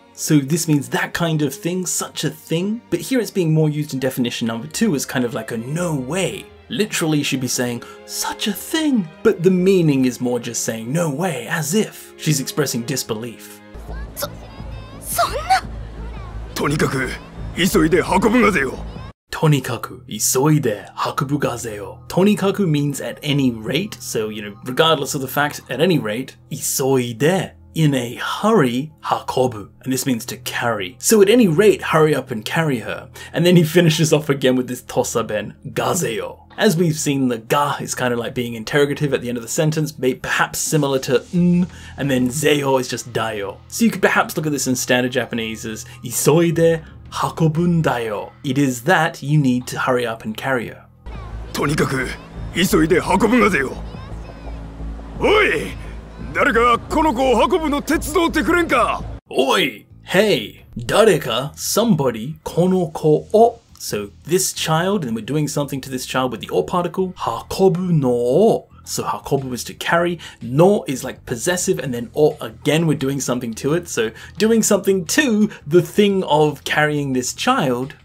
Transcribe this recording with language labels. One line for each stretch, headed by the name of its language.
English: So this means that kind of thing, such a thing. But here it's being more used in definition number 2 as kind of like a no way. Literally should be saying such a thing. But the meaning is more just saying no way, as if she's expressing disbelief.
Japanese: そんな。とにかく急いで運ぶがぜよ。 Tonikaku, isoide, hakubu gazeo.
English: Tonikaku means at any rate, so, regardless of the fact, at any rate, isoide, in a hurry, hakobu, and this means to carry. So at any rate, hurry up and carry her. And then he finishes off again with this tosa ben, gazeo. As we've seen, the ga is kind of like being interrogative at the end of the sentence, perhaps similar to n, and then zeo is just daio. So you could perhaps look at this in standard Japanese as
Japanese: isoide, hakobun daio.
English: It is that you need to hurry up and carry her.
Japanese: とにかく急いで運ぶがぜよ。おい、誰かこの子を運ぶの手伝ってくれんか。
English: Oi, hey,
Japanese: 誰か
English: somebody
Japanese: この子を
English: So this child, and we're doing something to this child with the o particle.
Japanese: Hakobu no o.
English: So hakobu is to carry, no is like possessive, and then o again we're doing something to it. So doing something to the thing of carrying this child.